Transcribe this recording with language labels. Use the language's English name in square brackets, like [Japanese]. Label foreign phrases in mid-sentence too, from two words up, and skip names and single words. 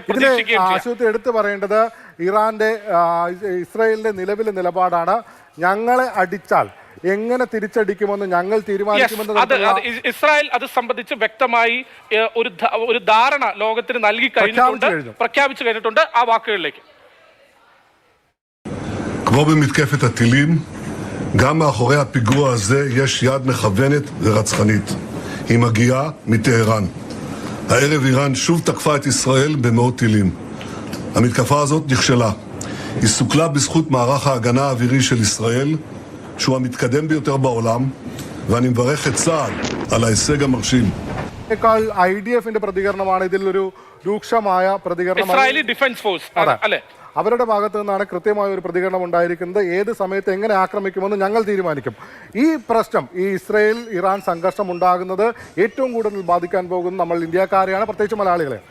[Malayalam] പ്രതീക്ഷിക്കുകയും എടുത്തു പറയേണ്ടത് ഇറാന്റെ ഇസ്രായേലിന്റെ നിലവിലെ നിലപാടാണ്. ഞങ്ങളെ അടിച്ചാൽ എങ്ങനെ തിരിച്ചടിക്കുമെന്ന് ഞങ്ങൾ തീരുമാനിക്കുമെന്ന് ഇസ്രായേൽ അത് സംബന്ധിച്ച് വ്യക്തമായി ഒരു ധാരണ ലോകത്തിന് നൽകി കഴിഞ്ഞിട്ടുണ്ട്, പ്രഖ്യാപിച്ചു കഴിഞ്ഞിട്ടുണ്ട്. ആ വാക്കുകളിലേക്ക്. [Hebrew] כמו במתקפת הטילים גם מאחורי הפיגוע הזה יש יד מכוונת ורצחנית. היא מגיעה מטהרן. הערב איראן שוב תקפה את ישראל במאות טילים. המתקפה הזאת נכשלה. היא סוכלה בזכות מערך ההגנה האווירי של ישראל, שהוא המתקדם ביותר בעולם, ואני מברך את צה"ל על ההישג המרשים. [Malayalam] IDF പ്രതികരണമാണ് ഇതിലൊരു രൂക്ഷമായ പ്രതികരണം. ഇസ്രായേലി ഡിഫൻസ് ഫോഴ്സ് അല്ലേ? അവരുടെ ഭാഗത്ത് നിന്നാണ് കൃത്യമായ ഒരു പ്രതികരണം ഉണ്ടായിരിക്കുന്നത്. ഏത് സമയത്ത് എങ്ങനെ ആക്രമിക്കുമെന്ന് ഞങ്ങൾ തീരുമാനിക്കും. ഈ പ്രശ്നം, ഈ ഇസ്രായേൽ ഇറാൻ സംഘർഷം ഉണ്ടാകുന്നത് ഏറ്റവും കൂടുതൽ ബാധിക്കാൻ പോകുന്നത് നമ്മൾ ഇന്ത്യക്കാരെയാണ്, പ്രത്യേകിച്ച് മലയാളികളെ.